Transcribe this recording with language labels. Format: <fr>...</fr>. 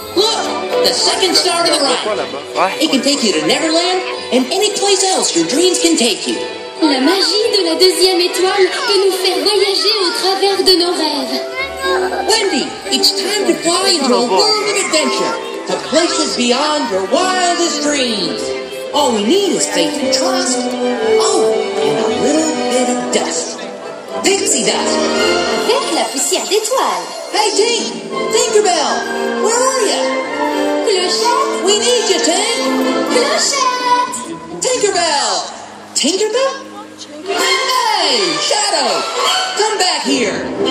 <en>Look, the second star to the right. It can take you to Neverland and any place else your dreams can take you.</en> <fr>La magie de la deuxième étoile peut nous faire voyager au travers de nos rêves.</fr> <en>Wendy, it's time to fly into a world of adventure, to places beyond your wildest dreams. All we need is faith and trust. Oh, and a little bit of dust. Pixie dust.</en> <fr>Avec la poussière d'étoiles.</fr> <en>Hey, Tink! Tinkerbell! Where are you?</en> <fr>Clochette!</fr> <en>We need you, Tink!</en> <fr>Clochette!</fr> <en>Tinkerbell! Tinkerbell? Hey, Shadow! Come back here!</en>